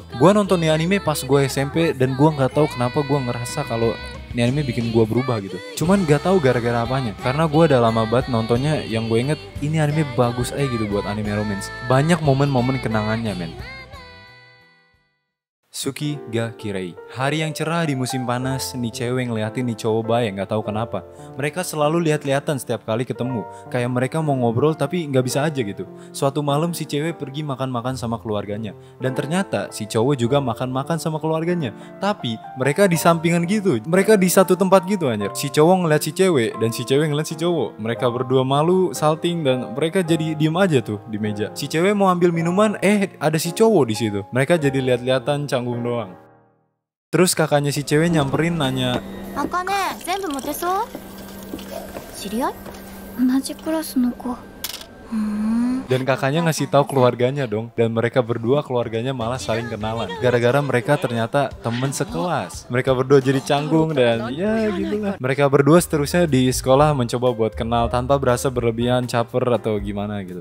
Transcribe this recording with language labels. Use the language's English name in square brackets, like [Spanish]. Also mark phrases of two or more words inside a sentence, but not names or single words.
[Indonesian] Gue nonton nih anime pas gue SMP dan gue nggak tahu kenapa gue ngerasa kalau ini anime bikin gue berubah gitu. Cuman gak tahu gara-gara apanya. Karena gue udah lama banget nontonnya, yang gue inget ini anime bagus aja gitu buat anime romance. Banyak momen-momen kenangannya men. Suki ga kirei. Hari yang cerah di musim panas, nih cewek ngeliatin nih cowok baik gak tahu kenapa. Mereka selalu lihat-lihatan setiap kali ketemu. Kayak mereka mau ngobrol tapi gak bisa aja gitu. Suatu malam si cewek pergi makan-makan sama keluarganya. Dan ternyata si cowok juga makan-makan sama keluarganya. Tapi mereka di sampingan gitu. Mereka di satu tempat gitu anjir. Si cowok ngeliat si cewek dan si cewek ngeliat si cowok. Mereka berdua malu, salting, dan mereka jadi diem aja tuh di meja. Si cewek mau ambil minuman, ada si cowok di situ. Mereka jadi lihat-lihatan canggung doang. Terus kakaknya si cewek nyamperin nanya, [Japanese] Akane, 全部持てそう？知り合い？同じクラスの子。 [Indonesian] dan kakaknya ngasih tahu keluarganya dong. Dan mereka berdua keluarganya malah saling kenalan. Gara-gara mereka ternyata temen sekelas. Mereka berdua jadi canggung dan ya gitulah. Mereka berdua seterusnya di sekolah mencoba buat kenal tanpa berasa berlebihan, caper atau gimana gitu.